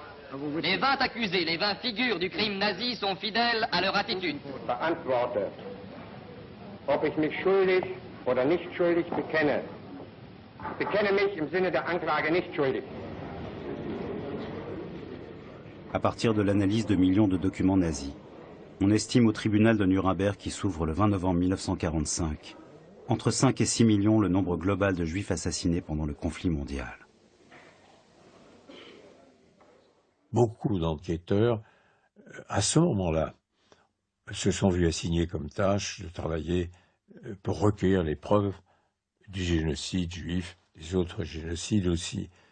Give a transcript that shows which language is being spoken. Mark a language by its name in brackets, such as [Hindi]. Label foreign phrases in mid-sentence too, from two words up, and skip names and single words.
[French] Les 20 accusés, les 20 figures du crime nazi sont fidèles à leur attitude. [German] Beantworte, ob ich mich schuldig oder nicht schuldig bekenne. Ich bekenne mich im Sinne der Anklage nicht schuldig. [French] À partir de l'analyse de millions de documents nazis, on estime au tribunal de Nuremberg qui s'ouvre le 20 novembre 1945 entre 5 et 6 millions le nombre global de juifs assassinés pendant le conflit mondial. Beaucoup d'enquêteurs, à ce moment-là, se sont vus assigner comme tâche de travailler pour recueillir les preuves du génocide juif, des autres génocides aussi.